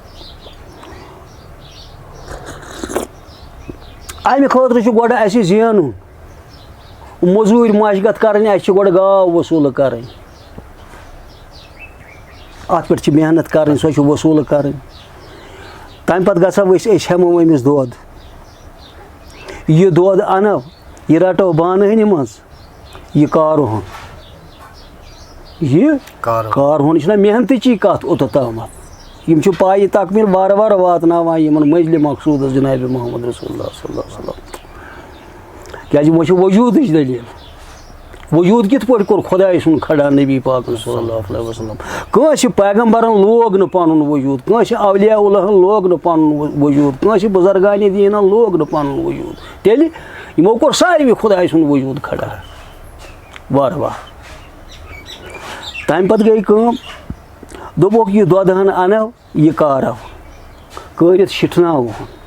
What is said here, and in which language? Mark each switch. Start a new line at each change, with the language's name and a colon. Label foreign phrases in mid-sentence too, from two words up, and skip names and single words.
Kashmiri: امہِ خٲطرٕ چھُ گۄڈٕ اَسہِ زینُن موٚزوٗرۍ مشگت کرٕنۍ اَسہِ چھِ گۄڈٕ گاو وصوٗلہٕ کرٕنۍ اتھ پٮ۪ٹھ چھِ محنت کرٕنۍ سۄ چھِ وصوٗلہٕ کرٕنۍ تمہِ پتہٕ گژھو أسۍ ہٮ۪مو أمِس دۄد یہِ دۄد انو یہِ رٹو بانہٕ ہٕنہِ منٛز یہِ کارہُن یہِ کارہُن یہِ چھُنہ محنتٕچی کتھ اوٚتتھ تامتھ یِم چھِ پایہِ تکمیٖل وارٕ وارٕ واتناوان یِمن منزلہِ مقصوٗدس جنابِ محمد رسول اللہ
Arabic: صلی اللہ علیہ وسلم
Kashmiri: کیٛازِ وۄنۍ چھِ وجوٗدٕچ دٔلیٖل وجوٗد کِتھ پٲٹھۍ کوٚر خۄداے سُنٛد کھڑا نبی پاکن
Arabic: صلی اللہ علیہ وسلم
Kashmiri: کٲنٛسہِ پیغمبرن لوگ نہٕ پنُن وجوٗد کٲنٛسہِ اولیاء اللہن لوگ نہٕ پنُن وجوٗد کٲنٛسہِ بُزرگانہِ دیٖنن لوگ نہٕ پنُن وجوٗد تیٚلہِ یِمو کوٚر ساروٕے خۄداے سُنٛد وجوٗد کھڑا وارٕ وارٕ تمہِ پتہٕ گٔے کٲم دوٚپُکھ یہِ دۄدٕ ہن انو یہِ کارو کٲرِتھ شِٹھناوہون